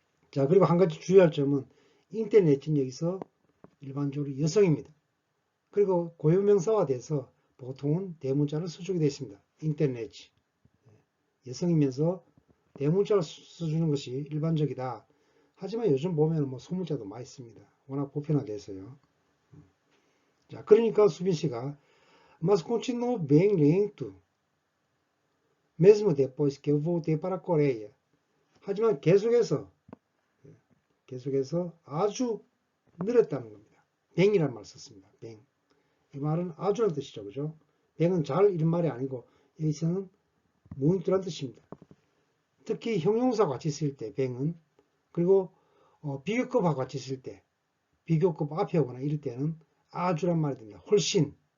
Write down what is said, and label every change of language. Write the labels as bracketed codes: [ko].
[ko] 자, 그리고 한 가지 주의할 점은 인터넷은 여기서 일반적으로 여성입니다. 그리고 고유명사화 돼서 보통은 대문자를 써주게 되어 있습니다. 인터넷. 여성이면서 대문자를 써주는 것이 일반적이다. 하지만 요즘 보면 뭐 소문자도 많이 씁니다. 워낙 보편화돼서요. 자, 그러니까 수빈 씨가 [pt] Mas continuou bem lento, mesmo depois que eu voltei para a Coreia. [ko] 하지만 계속해서 아주 느렸다는 겁니다. 뱅이란 말 썼습니다. 뱅. 이 말은 아주란 뜻이죠. 그죠? 뱅은 잘 이런 말이 아니고 여기서는 무인투란 뜻입니다. 특히 형용사와 같이 쓸 때 뱅은 그리고 비교급하고 같이 쓸 때 비교급 앞에 오거나 이럴 때는 아주란 말이 됩니다. 훨씬.